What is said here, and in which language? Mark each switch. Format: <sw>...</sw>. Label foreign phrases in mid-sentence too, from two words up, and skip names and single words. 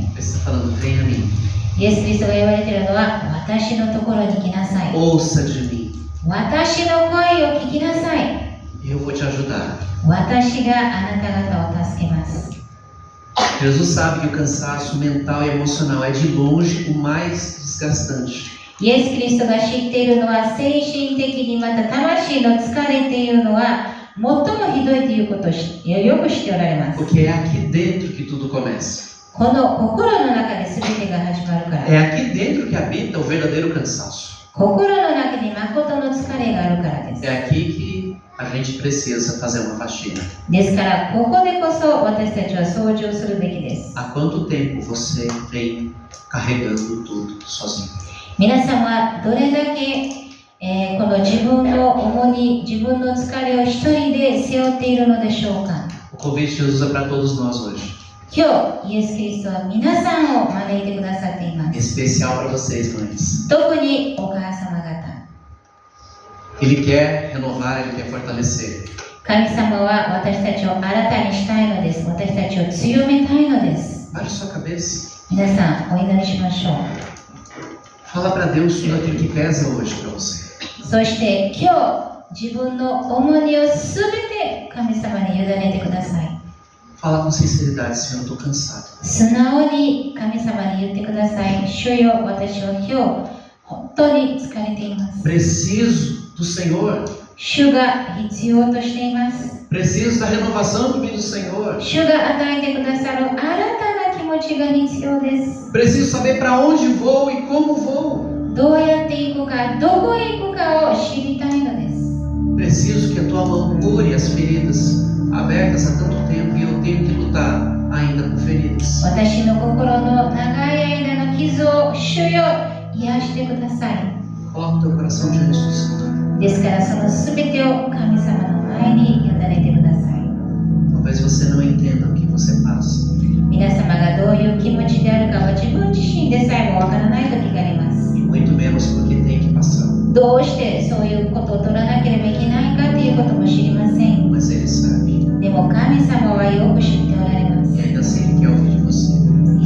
<pt>Ele está falando: Venha a mim.</pt> <ja>イエス・キリストが言われているのは私のところに来なさい。</ja> <pt>Ouça de mim.</pt> <ja>私の声を聞きなさい。</ja> <pt>E eu vou te ajudar.</pt> <ja>私があなた方を助けます。</ja> <pt>Jesus sabe que o cansaço mental e emocional é de longe o mais desgastante.</pt> <ja>イエス・キリストが知っているのは精神的にまた魂の疲れっていうのは最もひどいということをよく知っておられます。</ja> <pt>Porque é aqui dentro que tudo começa.</pt> <ja>この心の中で全てが始まるから。</ja> <pt>É aqui dentro que habita o verdadeiro cansaço.</pt> <ja>心の中に誠の疲れがあるからです。</ja> <pt>É aqui que a gente precisa fazer uma faxina.</pt> <ja>ですからここでこそ私たちは掃除をするべきです。</ja> <pt>Há quanto tempo você vem carregando tudo sozinho?</pt> <ja>皆さんはどれだけ、この自分の重荷、自分の疲れを一人で背負っているのでしょうか。</ja> <pt>O convite de Jesus é para todos nós hoje.</pt> <ja>今今日イエス・キリストは皆さんを招いてくださっていま</ja> <pt>Em</pt> <ja>す。</ja> <pt>especial para vocês, mães.</pt> <ja>特にお母様方。</ja> <pt>Ele quer renovar, Ele quer fortalecer.</pt> <ja>神様は私たちを新たにしたいのです。私たちを強めたいのです。</ja> <pt>Baixe sua cabeça.</pt> <ja>皆さん、お祈りしましょう。</ja> <pt>Fala para Deus tudo aquilo que pesa hoje para você.</pt> <ja>そして今日、自分の重荷をすべて神様に委ねてください。</ja> <pt>Fala com sinceridade, Senhor, eu estou cansado.</pt> <ja>素直に神様に言ってください。主よ、私は今日、本当に疲れています。</ja> <pt>Preciso do Senhor.</pt> <ja>主が必要としています。</ja> <pt>Preciso da renovação que vem do Senhor.</pt> <ja>主が与えてくださる新たな気持ちが必要です。</ja> <pt>Preciso saber para onde vou e como vou.</pt> <ja>どうやって行くか、どこへ行くかを知りたいのです。</ja> <pt>Preciso que a tua mão cure as feridas abertas há tanto tempo e eu tenho que lutar ainda com feridas.</pt> <ja>私の心の長い間の傷を主よ、癒してください。</ja> <pt>Coloca o teu coração diante do Senhor.</pt> <ja>ですからそのすべてを神様の前に委ねてください。</ja> <pt>Talvez você não entenda o que você passa.</pt> <ja>皆様がどういう気持ちであるかは自分自身でさえもわからない時があります。</ja> <pt>E muito menos porque tem que passar.</pt> <ja>どうしてそういうことを取らなければいけないかということも知りません。</ja> <pt>Mas Ele sabe.</pt> <ja>でも神様はよく知っておられます。</ja> <pt>E ainda assim Ele quer ouvir de você.</pt>